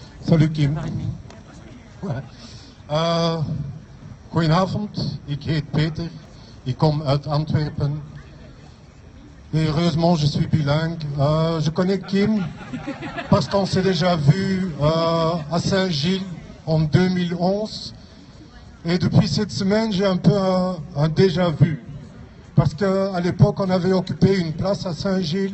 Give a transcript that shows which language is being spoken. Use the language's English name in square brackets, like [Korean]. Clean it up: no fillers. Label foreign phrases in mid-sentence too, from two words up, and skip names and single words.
[French] Salut Kim. [Dutch] Goedenavond, ik heet Peter, ik kom uit Antwerpen. [French] Et heureusement, je suis bilingue. Je connais Kim parce qu'on s'est déjà vu à Saint-Gilles en 2011. Et depuis cette semaine, j'ai un peu un déjà-vu. Parce qu'à l'époque, on avait occupé une place à Saint-Gilles.